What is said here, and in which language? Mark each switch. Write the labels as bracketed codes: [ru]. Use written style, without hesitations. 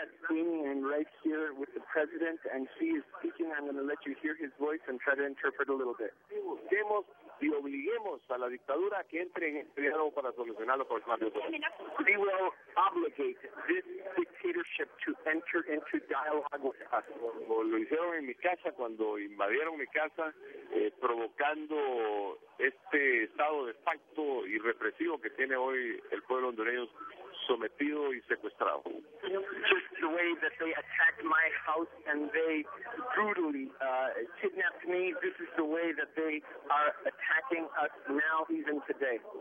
[en] And right here with the president, and he is speaking. I'm going to let you hear his voice and try to interpret a little bit. [es] Y obliguemos a la dictadura que entre en este diálogo para solucionarlo por más de todo. [en] We will obligate this dictatorship to enter into dialogue with us. [es] Lo hicieron en mi casa cuando invadieron mi casa, provocando este estado de facto y represivo que tiene hoy el pueblo hondureño sometido y secuestrado. [en] Just the way that they attacked my house and they brutally kidnapped me, this is the way that they are attacking us now, even today.